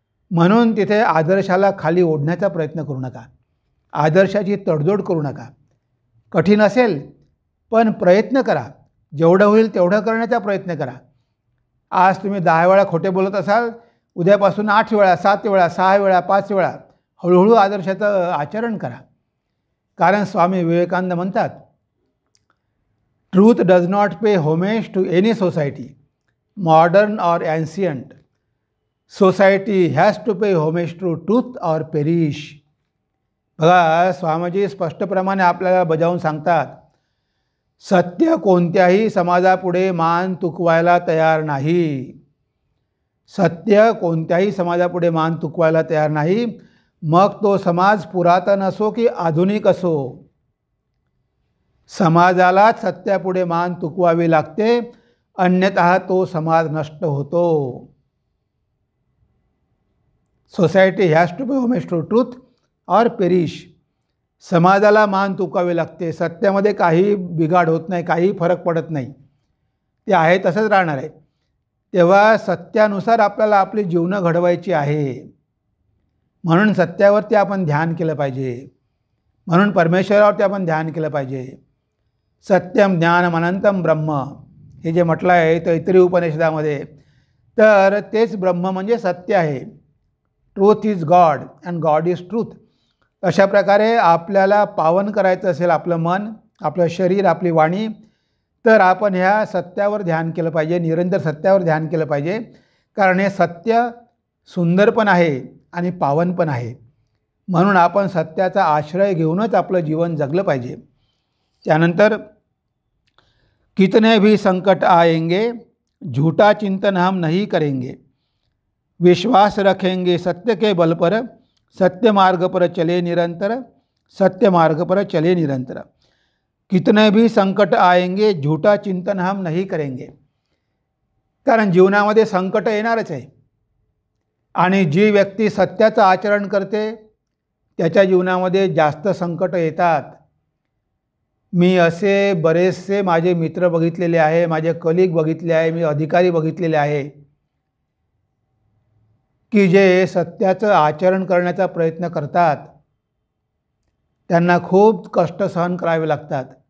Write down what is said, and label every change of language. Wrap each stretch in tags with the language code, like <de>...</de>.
<mr>म्हणून तिथे आदर्शाला खाली ओढण्याचा प्रयत्न करू नका, आदर्शाची तडजोड करू नका. कठीण असेल पण प्रयत्न करा, जेवढं होईल तेवढं करण्याचा प्रयत्न करा. आज तुम्ही 10 वेळा खोटे बोलत असाल, उद्यापासून 8 वेळा, 7 वेळा, 6 वेळा, 5 वेळा हळूहळू आदर्शाचं आचरण करा. कारण स्वामी विवेकानंद म्हणतात,</mr> <en>Truth does not pay homage to any society, modern or ancient. Society has to pay homage to truth or perish.</en> <mr>बघा, स्वामीजी स्पष्टप्रमाणे आपल्याला बजावून सांगतात, सत्य कोणत्याही समाजापुढे मान तुकवायला तयार नाही. सत्य कोणत्याही समाजापुढे मान तुकवायला तयार नाही, मग तो समाज पुरातन असो की आधुनिक असो. समाजालाच सत्यापुढे मान तुकवावी लागते, अन्यतः तो समाज नष्ट होतो.</mr> <en>Society has to be homage to truth or perish.</en> <mr>समाजाला मान तुकवावी लागते, सत्यामध्ये काही बिघाड होत नाही, काही फरक पडत नाही, ते आहे तसंच राहणार आहे. तेव्हा सत्यानुसार आपल्याला आपली जीवनं घडवायची आहे. म्हणून सत्यावरती आपण ध्यान केलं पाहिजे, म्हणून परमेश्वरावरती आपण ध्यान केलं पाहिजे.</mr> <sa>सत्यम ज्ञानम अनंतम ब्रह्म</sa> <mr>हे जे म्हटलं आहे तैत्तिरीय उपनिषदामध्ये, तर तेच ब्रह्म म्हणजे सत्य आहे.</mr> <en>Truth is God and God is truth.</en> <mr>अशा प्रकारे आपल्याला पावन करायचं असेल आपलं मन, आपलं शरीर, आपली वाणी, तर आपण ह्या सत्यावर ध्यान केलं पाहिजे, निरंतर सत्यावर ध्यान केलं पाहिजे. कारण हे सत्य सुंदर पण आहे आणि पावन पण आहे. म्हणून आपण सत्याचा आश्रय घेऊनच आपलं जीवन जगलं पाहिजे. त्यानंतर</mr> <hi>कितने भी संकट आएंगे झूठा चिंतन हम नहीं करेंगे, विश्वास रखेंगे सत्य के बल पर, सत्य मार्ग पर चले निरंतर, सत्य मार्ग पर चले निरंतर. कितने भी संकट आएंगे झूठा चिंतन हम नहीं करेंगे.</hi> <mr>कारण जीवनामध्ये संकट येणारच आहे, आणि जी व्यक्ती सत्याचं आचरण करते त्याच्या जीवनामध्ये जास्त संकट येतात. मी असे बरेचसे माझे मित्र बघितलेले आहे, माझे कलिग बघितले आहे, मी अधिकारी बघितलेले आहे, की जे सत्याचं आचरण करण्याचा प्रयत्न करतात, त्यांना खूप कष्ट सहन करावे लागतात.</mr>